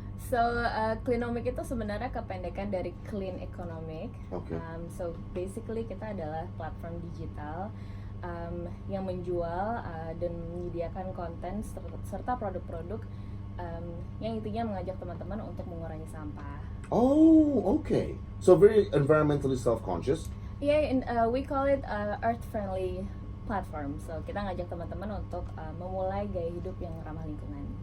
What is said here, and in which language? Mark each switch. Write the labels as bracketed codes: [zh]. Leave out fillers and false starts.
[id] So, Cleanomic itu sebenarnya kependekan dari Clean Economic. [en] Okay. So, basically [id] kita adalah platform digital yang menjual dan menyediakan konten serta produk-produk yang intinya mengajak teman-teman untuk mengurangi sampah. [en] Oh, okay. So very environmentally self-conscious. Yeah, we call it earth-friendly platform. [id] So kita ngajak teman-teman untuk memulai gaya hidup yang ramah lingkungan.